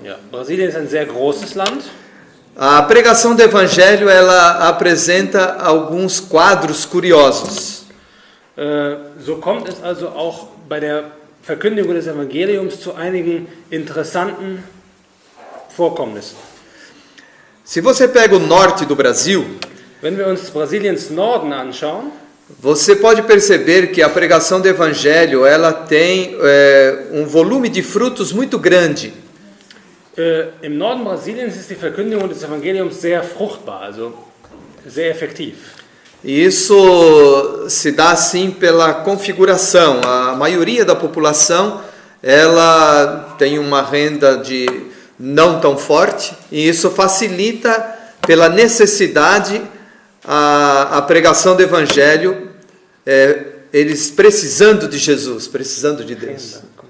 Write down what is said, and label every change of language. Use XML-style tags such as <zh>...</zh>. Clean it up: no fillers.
<de>Brasilien ist ein sehr großes Land.</de> <pt>A pregação do Evangelho ela apresenta alguns quadros curiosos.</pt> <de>So kommt es also auch bei der Verkündigung des Evangeliums zu einigen interessanten Vorkommnissen.</de> <pt>Se você pega o norte do Brasil,</pt> <de>Wenn wir uns Brasiliens Norden anschauen,</de> <pt>você pode perceber que a pregação do Evangelho ela tem volume de frutos muito grande.</pt> <de>Im Norden Brasiliens ist die Verkündigung des Evangeliums sehr fruchtbar, also sehr effektiv.</de> <pt>E isso se dá assim pela configuração. A maioria da população ela tem uma renda de não tão forte e isso facilita pela necessidade a pregação do Evangelho, eles precisando de Jesus, precisando de Deus.</pt>